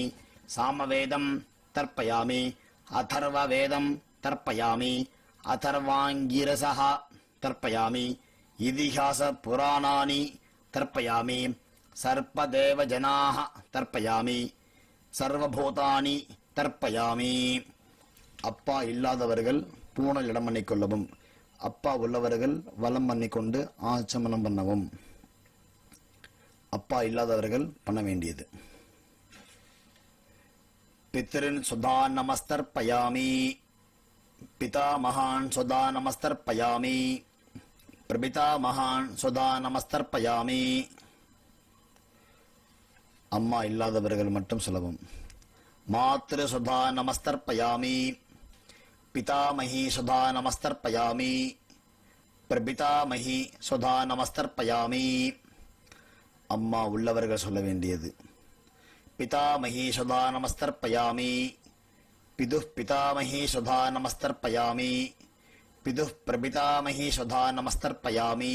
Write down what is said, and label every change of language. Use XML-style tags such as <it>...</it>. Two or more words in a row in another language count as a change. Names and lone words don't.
<sa>सामवेदं तर्पयामि अथर्ववेदं तर्पयामि अथर्वाङ्गिरसः तर्पयामि इतिहासपुराणानि तर्पयामि सर्पदेवजनाः तर्पयामि सर्वभूतानि तर्पयामि</sa> <ta>அப்பா இல்லாதவர்கள் பூணல் இடம் பண்ணிக்கொள்ளவும், அப்பா உள்ளவர்கள் வலம் பண்ணிக்கொண்டு ஆச்சமனம் பண்ணவும். அப்பா இல்லாதவர்கள் பண்ண வேண்டியது.</ta> <sa>पितॄन् स्वधा नमस्तर्पयामि पिता महान् स्वधा नमस्तर्पयामि प्रपिता महान् स्वधा नमस्तर्पयामि.</sa> <ta>அம்மா இல்லாதவர்கள் மட்டும் சொல்லவும்.</ta> <sa>मातृः स्वधा नमस्तर्पयामि पितामही सुधा नमस्तर्पयामि प्रपितामही सुधा नमस्तर्पयामि.</sa> <ta>அம்மா உள்ளவர்கள் சொல்ல வேண்டியது.</ta> <sa>पितामही सुधा नमस्तर्पयामि पितुः पितामही सुधा नमस्तर्पयामि पितुः प्रपितामही सुधा नमस्तर्पयामि.</sa>